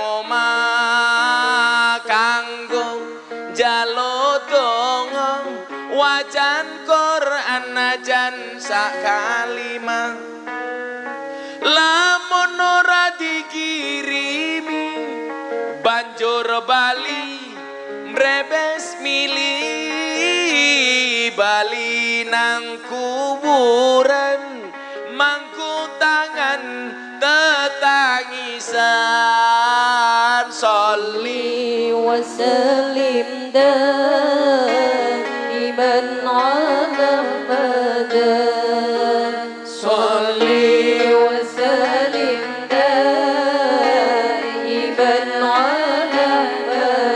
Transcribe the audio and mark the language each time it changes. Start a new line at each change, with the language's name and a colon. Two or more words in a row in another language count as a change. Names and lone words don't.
Javanese: omah kanggo njaluk donga wajan Quran najan sak kalimah lamun ora dikirimi banjur bali mrebes mili bali nang kuburan mangku tangan tetangisan sholli
Arabic: وسلم دائما على أبدا صلي وسلم دائما على